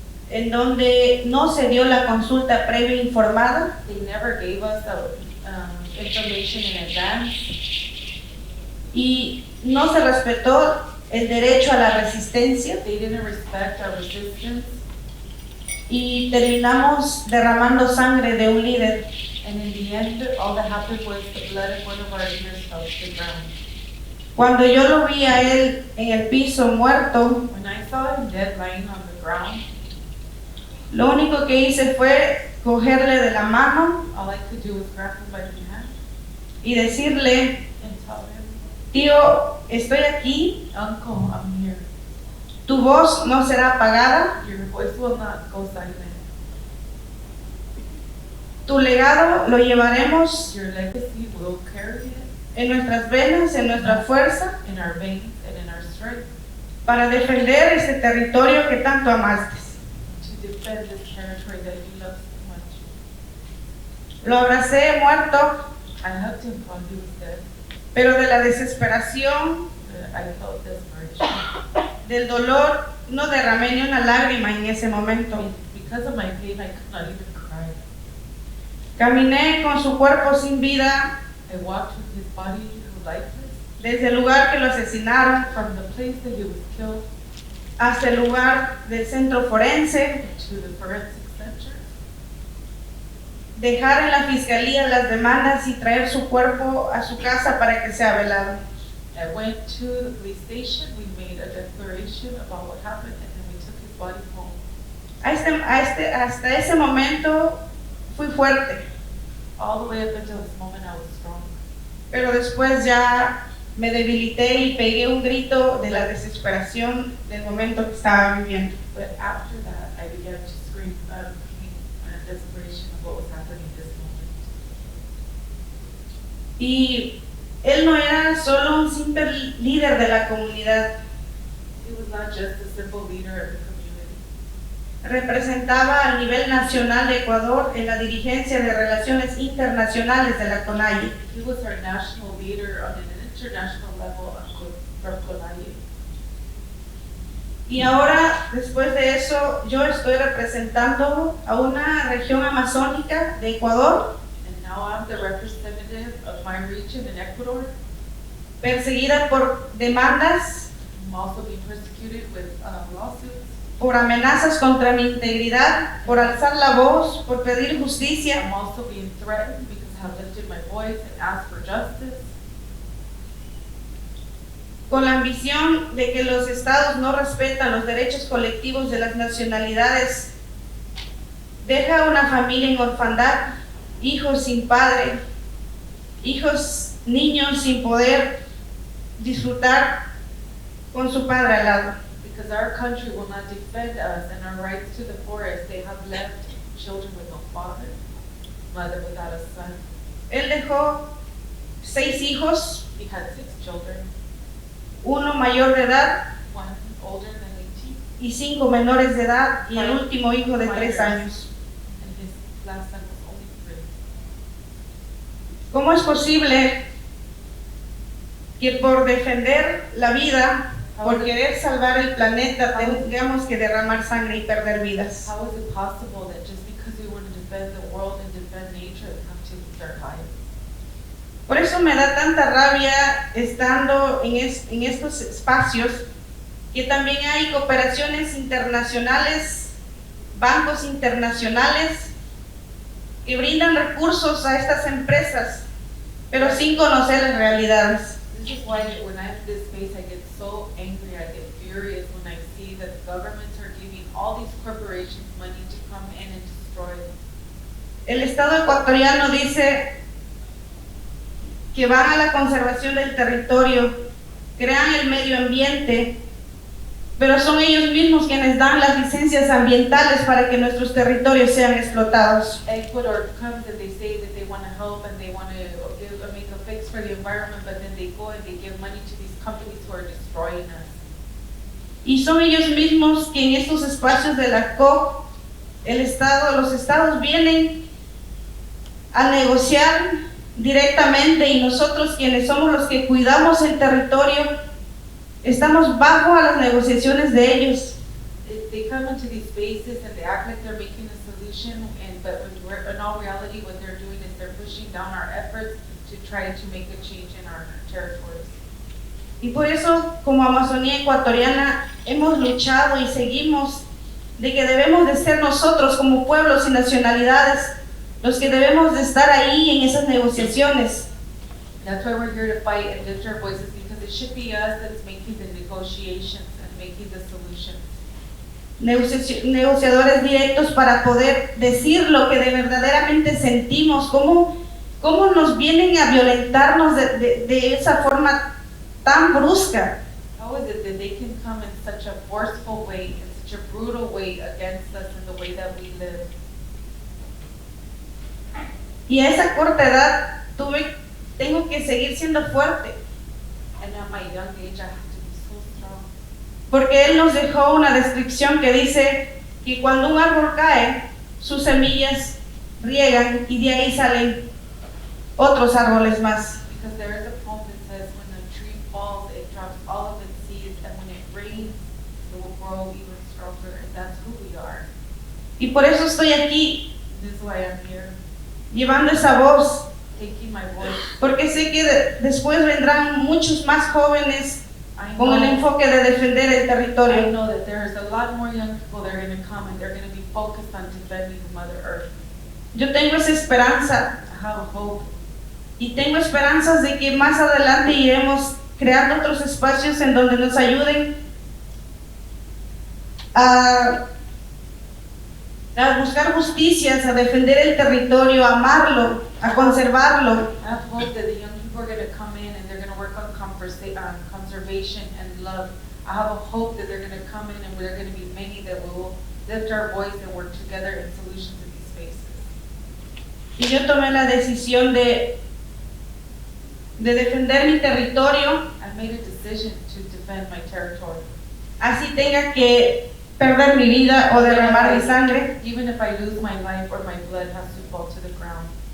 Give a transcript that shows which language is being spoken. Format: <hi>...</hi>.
<es>en donde no se dio la consulta previa informada,</es> <en>They never gave us information in advance.</en> <es>y no se respetó el derecho a la resistencia,</es> <en>They didn't respect our resistance.</en> <es>y terminamos derramando sangre de un líder.</es> <en>And in the end, all that happened was the blood of one of our leaders fell to the ground.</en> <es>Cuando yo lo vi a él en el piso muerto,</es> <en>When I saw him dead lying on the ground,</en> <es>lo único que hice fue cogerle de la mano</es> <en>all I could do was grab him by the hand</en> <es>y decirle:</es> <en>and tell him,</en> <es>tío, estoy aquí,</es> <en>Uncle, I'm here.</en> <es>tu voz no será apagada,</es> <en>Your voice will not go silent.</en> <es>tu legado lo llevaremos</es> <en>Your legacy will carry it</en> <es>en nuestras venas, en nuestra fuerza,</es> <en>in our veins and in our strength</en> <es>para defender ese territorio que tanto amaste.</es> <en>to defend this territory that you love so much.</en> <es>Lo abracé muerto,</es> <en>I hugged him while he was dead.</en> <es>pero de la desesperación,</es> <en>I felt desperation.</en> <es>del dolor, no derramé ni una lágrima en ese momento.</es> <en>Because of my pain, I could not even cry.</en> <es>Caminé con su cuerpo sin vida</es> <en>I walked with his body lifeless</en> <es>desde el lugar que lo asesinaron</es> <en>from the place that he was killed</en> <es>hasta el lugar del centro forense,</es> <en>to the forensic center.</en> <es>dejar en la fiscalía las demandas y traer su cuerpo a su casa para que sea velado.</es> <en>I went to the police station, we made a declaration about what happened, and then we took his body home.</en> <es>Hasta ese momento fui fuerte,</es> <en>All the way up until this moment, I was strong.</en> <es>pero después ya me debilité y pegué un grito de la desesperación del momento que estaba viviendo.</es> <en>But after that, I began to scream out of pain and desperation of what was happening this moment.</en> <es>Y él no era solo un simple líder de la comunidad,</es> <en>He was not just a simple leader of the community.</en> <es>representaba a nivel nacional de Ecuador en la dirigencia de relaciones internacionales de la CONAIE.</es> <en>He was our national leader on an international level from CONAIE.</en> <es>Y ahora, después de eso, yo estoy representando a una región amazónica de Ecuador,</es> <en>And now I'm the representative of my region in Ecuador.</en> <es>perseguida por demandas,</es> <en>I'm also being persecuted with lawsuits,</en> <es>por amenazas contra mi integridad, por alzar la voz, por pedir justicia.</es> <en>I'm also being threatened because I have lifted my voice and asked for justice,</en> <es>Con la ambición de que los estados no respetan los derechos colectivos de las nacionalidades, deja a una familia en orfandad, hijos sin padre, niños sin poder disfrutar con su padre al lado.</es> <en>because our country will not defend us and our rights to the forest. They have left children with no father, mother without a son.</en> <es>Él dejó 6 hijos,</es> <en>He had 6 children,</en> <es>uno mayor de edad</es> <en>one older than 18,</en> <es>y 5 menores de edad, y el último hijo de 3 años.</es> <en>and his last son was only 3.</en> <es>¿Cómo es posible que por defender la vida, por querer salvar el planeta, tengamos que derramar sangre y perder vidas?</es> <en>How is it possible that just because we want to defend the world and defend nature, we have to lose our lives?</en> <es>Por eso me da tanta rabia estando en estos espacios, que también hay cooperaciones internacionales, bancos internacionales que brindan recursos a estas empresas pero sin conocer las realidades.</es> <en>This is why when I'm in this space, I get so angry, I get furious when I see that the governments are giving all these corporations money to come in and destroy them.</en> <es>El Estado ecuatoriano dice que van a la conservación del territorio, crean el medio ambiente, pero son ellos mismos quienes dan las licencias ambientales para que nuestros territorios sean explotados.</es> <en>Ecuador comes and they say that they want to help and they want to make a fix for the environment, but then they go and they give money to these companies who are destroying us.</en> <es>Y son ellos mismos que en estos espacios de la COP, los estados vienen a negociar directamente y nosotros quienes somos los que cuidamos el territorio, estamos bajo a las negociaciones de ellos.</es> <en>They come into these spaces and they act like they're making a solution, but in all reality what they're doing is they're pushing down our efforts to try to make a change in our territories.</en> <es>Y por eso, como Amazonía ecuatoriana, hemos luchado y seguimos de que debemos de ser nosotros como pueblos y nacionalidades los que debemos de estar ahí en esas negociaciones.</es> <en>That's why we're here to fight and lift our voices, because it should be us that's making the negotiations and making the solutions.</en> <es>Negociadores directos para poder decir lo que de verdaderamente sentimos, cómo nos vienen a violentarnos de esa forma tan brusca.</es> <en>How is it that they can come in such a forceful way, in such a brutal way against us in the way that we live?</en> <es>Y a esa corta edad tengo que seguir siendo fuerte.</es> <en>And at my young age, I have to be so strong.</en> <es>Porque él nos dejó una descripción que dice que cuando un árbol cae, sus semillas riegan y de ahí salen otros árboles más.</es> <en>Because there is a poem that says when a tree falls, it drops all of its seeds, and when it rains, it will grow even stronger, and that's who we are.</en> <es>Y por eso estoy aquí,</es> <en>This is why I'm here,</en> <es>llevando esa voz,</es> <en>taking my voice.</en> <es>porque sé que después vendrán muchos más jóvenes con el enfoque de defender el</es> <en>I</en> <es>territorio.</es> <en>know that there's a lot more young people that are going to come and they're going to be focused on defending Mother Earth.</en> <es>Yo tengo esa esperanza</es> <en>I have a hope.</en> <es>y tengo esperanzas de que más adelante iremos creando otros espacios en donde nos ayuden a buscar justicias, a defender el territorio, a amarlo, a conservarlo.</es> <en>I have hope that the young people are going to come in and they're going to work on conservation and love. I have a hope that they're going to come in and there are going to be many that will lift our voice and work together in solutions in these spaces.</en> <es>Y yo tomé la decisión de defender mi territorio,</es> <en>I made a decision to defend my territory.</en> <es>así tenga que perder mi vida o derramar mi sangre,</es> <en>Even if I lose my life or my blood has to fall to the ground.</en>